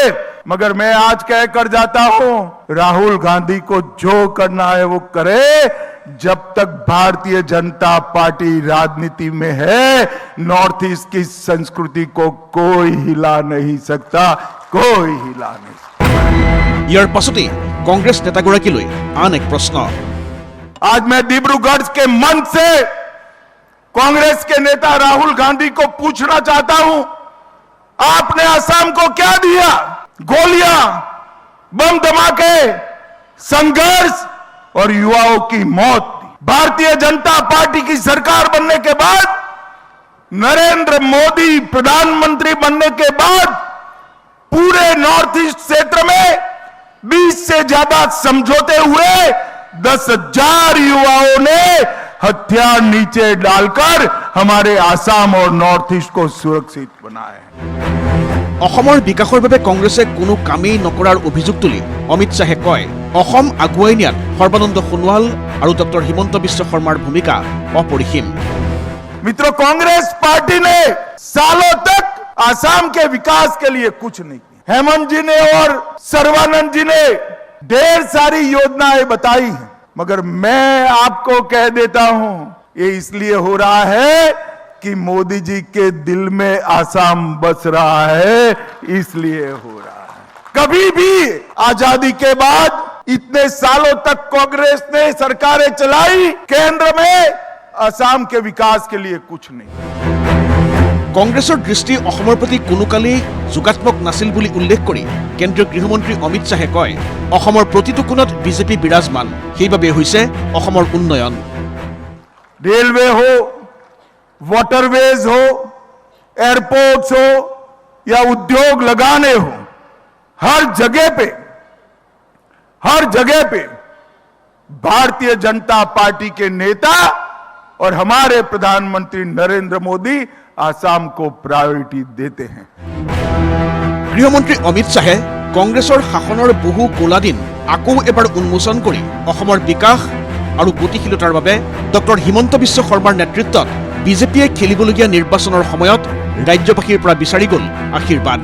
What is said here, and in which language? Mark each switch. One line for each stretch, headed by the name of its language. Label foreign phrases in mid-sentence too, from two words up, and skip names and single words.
Hindi: मगर मैं आज कह कर जाता हूं, राहुल गांधी को जो करना है वो करे। जब तक भारतीय जनता पार्टी राजनीति में है, नॉर्थ ईस्ट की संस्कृति को कोई हिला नहीं सकता, कोई हिला नहीं सकता।
Assamese: ইয়াৰ পাছতে কংগ্ৰেছ নেতাগৰাকীলৈ আন এক প্ৰশ্ন।
Hindi: आज मैं डिब्रूगढ़ के मंच से कांग्रेस के नेता राहुल गांधी को पूछना चाहता हूं, आपने असम को क्या दिया? गोलियां, बम धमाके, संघर्ष और युवाओं की मौत। भारतीय जनता पार्टी की सरकार बनने के बाद, नरेंद्र मोदी प्रधानमंत्री बनने के बाद पूरे नॉर्थ ईस्ट क्षेत्र में 20 से ज्यादा समझौते हुए 10,000 युवाओं ने हथियार नीचे डालकर हमारे आसाम और नॉर्थ ईस्ट को सुरक्षित बनाया है।
Assamese: অসমৰ বিকাশৰ বাবে কংগ্ৰেছে কোনো কামেই নকৰাৰ অভিযোগ তুলি অমিত শাহে কয়, অসম আগুৱাই নিয়াত সৰ্বানন্দ সোণোৱাল আৰু ডক্টৰ হিমন্ত বিশ্ব শৰ্মাৰ ভূমিকা অপৰিসীম।
Hindi: मित्रों, कांग्रेस पार्टी ने सालों तक आसाम के विकास के लिए कुछ नहीं किया। हेमंत जी ने और सर्बानंद जी ने ढेर सारी योजनाएं बताई हैं, मगर मैं आपको कह देता हूं, ये इसलिए हो रहा है कि मोदी जी के दिल में आसाम बस रहा है, इसलिए हो रहा है। कभी भी आजादी के बाद इतने सालों तक कांग्रेस ने सरकारें चलाई, केंद्र में असम के विकास के लिए कुछ नहीं।
Assamese: কংগ্ৰেছৰ দৃষ্টি অসমৰ প্ৰতি কোনো কালেই যোগাত্মক নাছিল বুলি উল্লেখ কৰি কেন্দ্ৰীয় গৃহমন্ত্ৰী অমিত শ্বাহে কয়, অসমৰ প্ৰতিটো কোণত বিজেপি বিৰাজমান, সেইবাবে হৈছে অসমৰ উন্নয়ন।
Hindi: रेलवे हो, वाटरवेज हो, एयरपोर्ट्स हो या उद्योग लगाने हो, हर जगह पे भारतीय जनता पार्टी के नेता और हमारे प्रधानमंत्री नरेंद्र मोदी आसाम को प्रायोरिटी देते हैं।
Assamese: গৃহমন্ত্ৰী অমিত শ্বাহে কংগ্ৰেছৰ শাসনৰ বহু কোলা দিন আকৌ এবাৰ উন্মোচন কৰি অসমৰ বিকাশ আৰু গতিশীলতাৰ বাবে ডক্টৰ হিমন্ত বিশ্ব শৰ্মাৰ নেতৃত্বত বিজেপিয়ে খেলিবলগীয়া নিৰ্বাচনৰ সময়ত ৰাজ্যবাসীৰ পৰা বিচাৰি গ'ল আশীৰ্বাদ।